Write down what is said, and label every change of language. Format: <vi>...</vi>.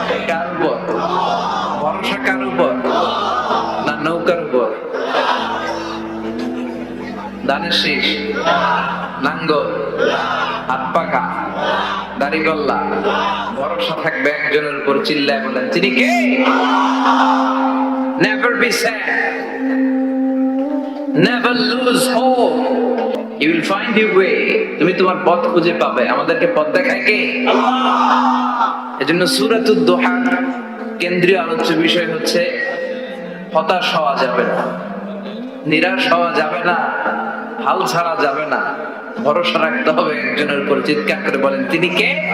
<bn>কার উপর ভরসা? কার উপর? না নৌকার উপর? ধানের শীষ, নাঙ্গল, হাত পাকা, দাড়ি গল্লা, ভরসা থাকবে একজনের উপর। চিল্লায় বলেন, তিনি কে?</bn> <en>Never be sad, never lose hope, you will find your way.</en> <bn>তুমি তোমার পথ খুঁজে পাবে। আমাদেরকে পথ দেখায় কে? আল্লাহ। এজন্য সূরাতুদ দোহা কেন্দ্রীয় আলোচ্য বিষয় হচ্ছে হতাশ হওয়া যাবে না, নিরাশ হওয়া যাবে না, হাল ছাড়া যাবে না, ভরসা রাখতে হবে একজনের উপর। চিৎকার করে বলেন, তিনি কে?</bn>